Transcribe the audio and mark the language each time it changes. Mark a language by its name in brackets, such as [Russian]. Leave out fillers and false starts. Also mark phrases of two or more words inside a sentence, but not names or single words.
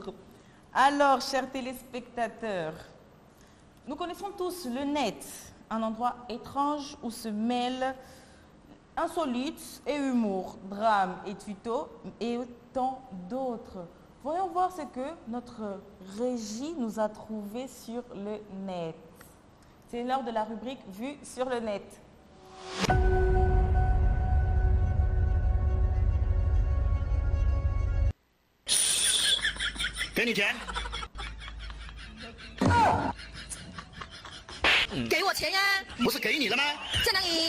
[French] Alors, chers téléspectateurs, nous connaissons tous le net, un endroit étrange où se mêlent insolites et humour, drame et tuto et tant d'autres. Voyons voir ce que notre régie nous a trouvé sur le net. C'est l'heure de la rubrique Vue sur le net. [Chinese] 给你钱。给我钱呀！不是给你了吗？在哪里？